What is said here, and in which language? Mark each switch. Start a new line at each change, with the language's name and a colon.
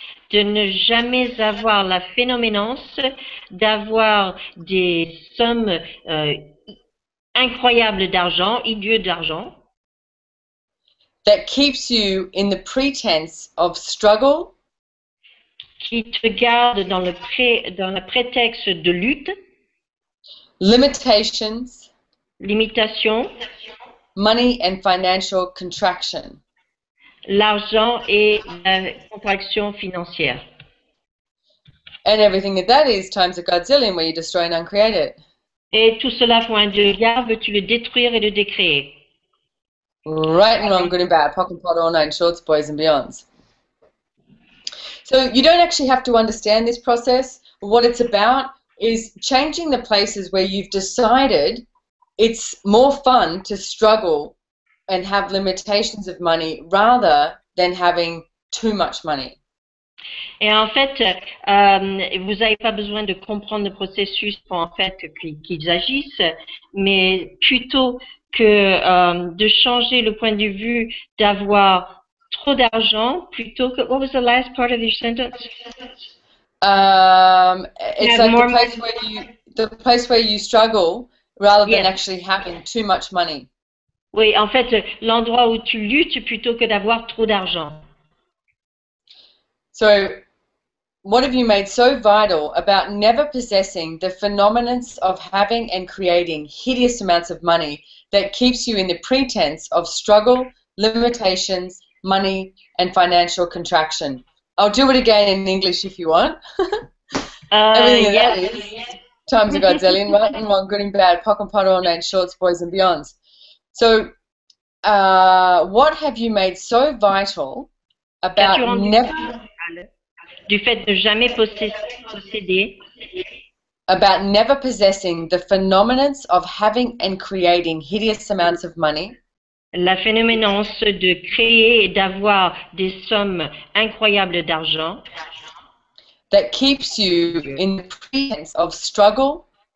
French: De ne jamais avoir la phénoménance d'avoir des sommes incroyables d'argent, idiot d'argent.
English: That keeps you in the pretense of struggle,
French: qui te garde dans le prétexte de lutte,
English: limitations,
French: limitation,
English: money and financial contraction.
French: L'argent et la contraction financière.
English: And everything that is times a godzillion where you destroy and uncreate it.
French: Et tout cela pour un milliard, veux-tu le détruire et le décréer?
English: Right and wrong, good and bad, pock and pot, all nine shorts, boys and beyonds. So you don't actually have to understand this process. What it's about is changing the places where you've decided it's more fun to struggle and have limitations of money rather than having too much money.
French: Et en fait, vous n'avez pas besoin de comprendre le processus pour en fait qu'ils agissent, mais plutôt que de changer le point de vue d'avoir trop d'argent plutôt que...
English: What was the last part of your sentence? It's like the place where you struggle rather than actually having too much money.
French: Oui, en fait, l'endroit où tu luttes plutôt que d'avoir trop d'argent.
English: So, what have you made so vital about never possessing the phenomenon of having and creating hideous amounts of money that keeps you in the pretense of struggle, limitations, money, and financial contraction? I'll do it again in English if you want. Everything that is times a godzillion, right and wrong, good and bad, pock and pot, all nine shorts, boys and beyonds. So, what have you made so vital about never...
French: Du fait de jamais posséder.
English: About never possessing the phenomenon of having and creating hideous amounts of money.
French: La phénoménance de créer et d'avoir des sommes incroyables d'argent.
English: That keeps you in the pretense of struggle.